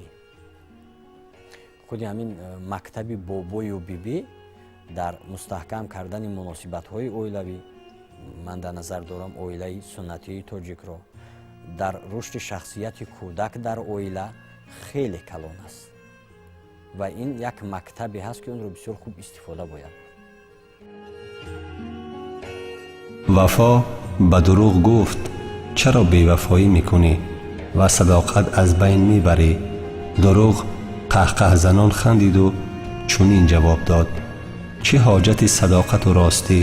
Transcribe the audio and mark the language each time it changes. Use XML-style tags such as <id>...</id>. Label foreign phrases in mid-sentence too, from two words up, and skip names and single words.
<tg>худи ҳамин мактаби бобою бибӣ дар мустаҳкам кардани муносибатҳои оилавӣ, ман дар назар дорам оилаи суннатии тоҷикро, дар рушди шахсияти кӯдак дар оила хеле калон аст ва ин як мактабе ҳаст ки онро бисёр хуб истифода бояд.</tg> <fa>وفا به دروغ گفت چرا بیوفایی میکنی و صداقت از بین میبری؟ دروغ قهقه زنان خندید و چنین جواب داد: چه حاجت صداقت و راستی؟</fa>